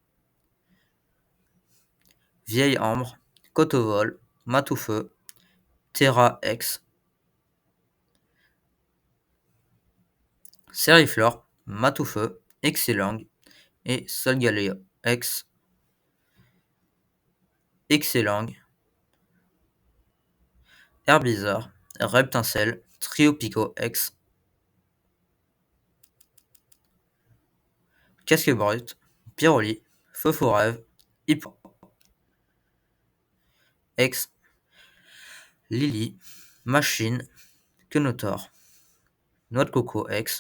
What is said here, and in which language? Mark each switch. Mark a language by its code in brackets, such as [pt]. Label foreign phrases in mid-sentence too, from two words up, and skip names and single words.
[fr] Vieille Ambre, Kotovol, Matoufeu, Terra X, Seriflore, Matoufeu, Excellang et Solgaleo X, Excellang, Herbizarre, Reptincelle, Triopico X, Casque Brut, Pyroli, Feu-Rêve, Hippo X, Lily, Machine, Kenotor, Noix de Coco X.